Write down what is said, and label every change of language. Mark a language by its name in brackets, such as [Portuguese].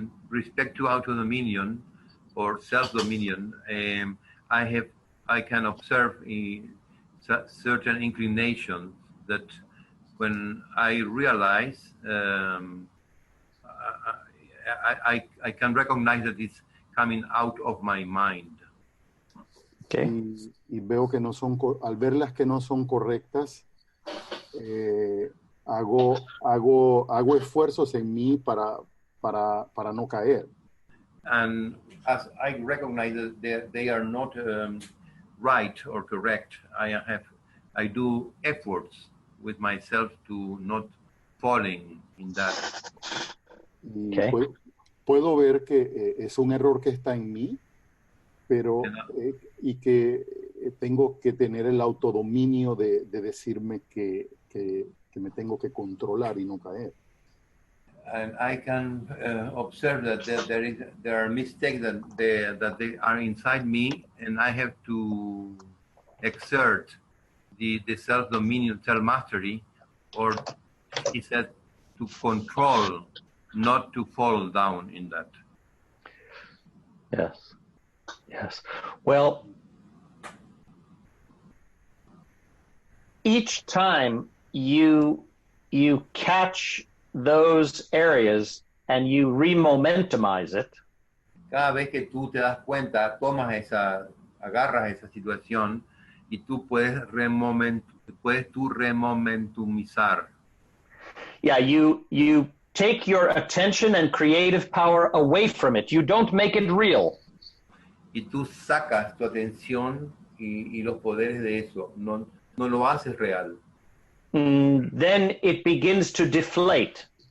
[English] Respect to autodominion or self-dominion, I can observe certain inclinations that when I realize, I can recognize that it's coming out of my mind. Okay. [Spanish] Y veo que no son, al verlas que no son correctas, hago esfuerzos en mí para no caer. [English] And as I recognize that they are not right or correct, I do efforts with myself to not falling in that. [Spanish] Y [English] Okay. [Spanish] puedo ver que es un error que está en mí, pero y que tengo que tener el autodominio de decirme que me tengo que controlar y no caer. [English] And I can observe that there are mistakes that they are inside me, and I have to exert the self-dominion, self-mastery, or he said to control, not to fall down in that. Yes. Yes. Well, each time you catch those areas and you remomentumize it, [Spanish] cada vez que tú te das cuenta, agarras esa situación y tú puedes remomentumizar. [English] Yeah, you take your attention and creative power away from it. You don't make it real. [Spanish] Y tú sacas tu atención y los poderes de eso, no lo haces real. [English] Then it begins to deflate.